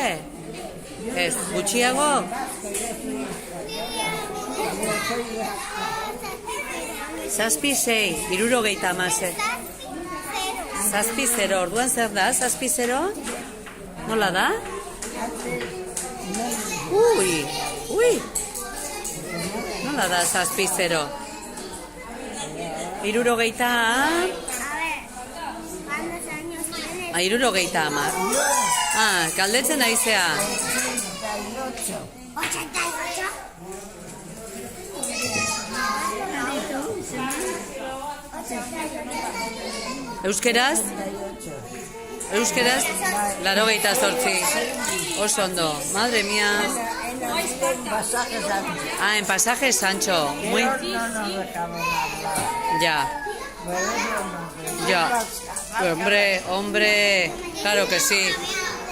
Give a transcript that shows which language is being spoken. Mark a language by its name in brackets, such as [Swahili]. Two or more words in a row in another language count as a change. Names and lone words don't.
[Basque] Ez, gutxiago? 6, 76. 6, orduan zer da? 6? Nola da? Ui! Nola da 6? 70. [Spanish] A ver, ¿cuántos años tienes? 70. [Basque] Galdetzen aizea. 88. Euskeraz? 88. Oso ondo. [Spanish] Madre mía. En Pasaje Sancho. Muy... Ya. Hombre. Claro que sí.